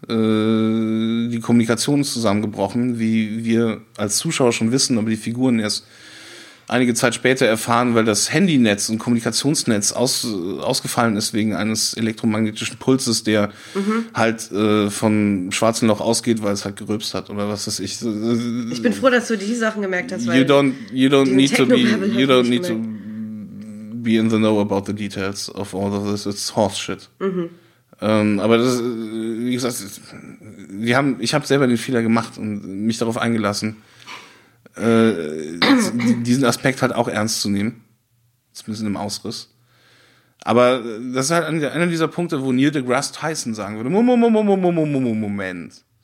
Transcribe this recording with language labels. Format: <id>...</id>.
<de>Die Kommunikation ist zusammengebrochen, wie wir als Zuschauer schon wissen, aber die Figuren erst einige Zeit später erfahren, weil das Handynetz und Kommunikationsnetz ausgefallen ist wegen eines elektromagnetischen Pulses, der halt vom schwarzen Loch ausgeht, weil es halt gerülpst hat oder was weiß ich. Ich bin froh, dass du die Sachen gemerkt hast.</de> <en>You don't need to be in the know about the details of all of this. It's horseshit.</en> <de>Aber das, wie gesagt, ich habe selber den Fehler gemacht und mich darauf eingelassen, diesen Aspekt halt auch ernst zu nehmen. Zumindest in einem Ausriss. Aber das ist halt einer dieser Punkte, wo Neil deGrasse Tyson sagen würde, Moment.</de>